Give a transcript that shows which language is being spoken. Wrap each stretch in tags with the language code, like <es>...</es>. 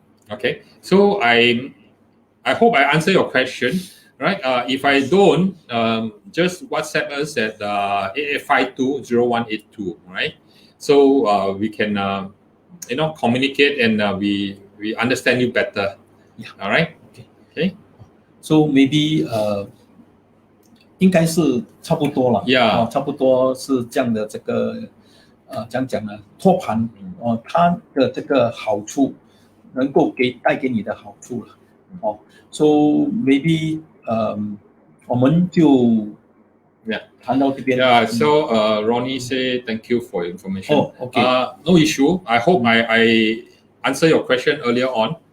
<en>Okay. So I hope I answer your question. Right. If I don't, just WhatsApp us at 88520182. Right. So we can communicate and we understand you better. Yeah. All right. Okay. So maybe</en> <zh>应该是差不多了。</zh> <en>Yeah.</en> <zh>差不多是这样的这个讲呢，托盘它的这个好处能够带给你的好处了。</zh> <en>So maybe</en> <zh>我们就谈到这边。</zh> <en>Yeah. So Ronnie say thank you for your information. Oh, okay. No issue. I hope I answer your question earlier on.</en>